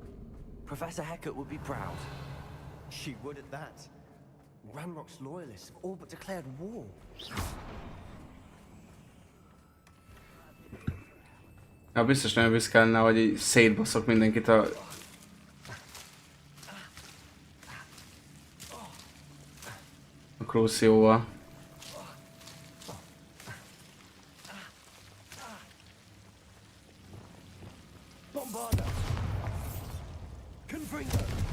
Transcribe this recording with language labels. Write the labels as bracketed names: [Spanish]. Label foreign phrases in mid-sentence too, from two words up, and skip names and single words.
[English] Professor Hecat would be proud. She would at that. Ranrock's loyalists have all but declared war. [Hungarian] Ja, biztos nagyon büszke lenne, hogy így szétbaszok mindenkit a... Crucióval. Bombarda. Confringo.